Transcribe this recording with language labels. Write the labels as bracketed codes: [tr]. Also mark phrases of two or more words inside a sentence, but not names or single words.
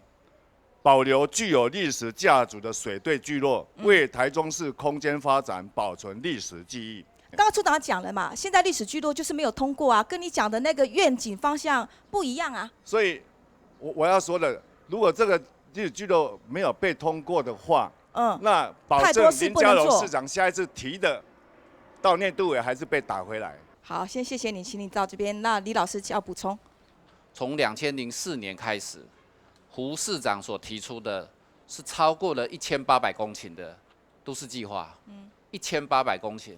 [zh] 保留具有歷史價值的水隊聚落，為台中市空間發展保存歷史記憶。剛剛處長講了嘛，現在歷史聚落就是沒有通過啊，跟你講的那個願景方向不一樣啊。所以我要說的，如果這個历史聚落没有被通过的话，那保太证多事不能林佳龙做市长下一次提的到内都委还是被打回来。好，先谢谢你，请你到这边。那李老师要补充。从2004年开始，胡市长所提出的是超过了1800公顷的都市计划，1800公顷，